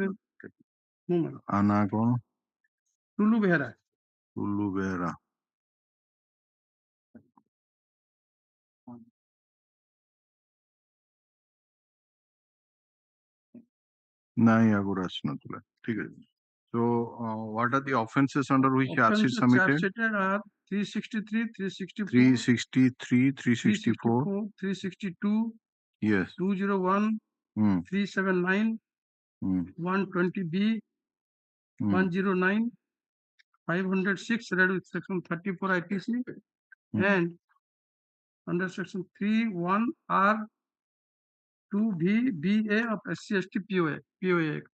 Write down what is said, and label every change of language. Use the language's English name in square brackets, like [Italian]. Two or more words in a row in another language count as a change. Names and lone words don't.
[Odia] ଆ ନା କଣ ଟୁଲୁ ବେହେରା ଟୁଲୁ ବେହେରା ନାଇଁ ଆଗରୁ ଆସିନଥିଲା ଠିକ ଅଛି [English] so what are the offenses under which charge sheet submitted 363 363 364 362 yes 201 379 120B 109 506 read with section 34 IPC and under section 31R 2VBA of SC/ST POA Act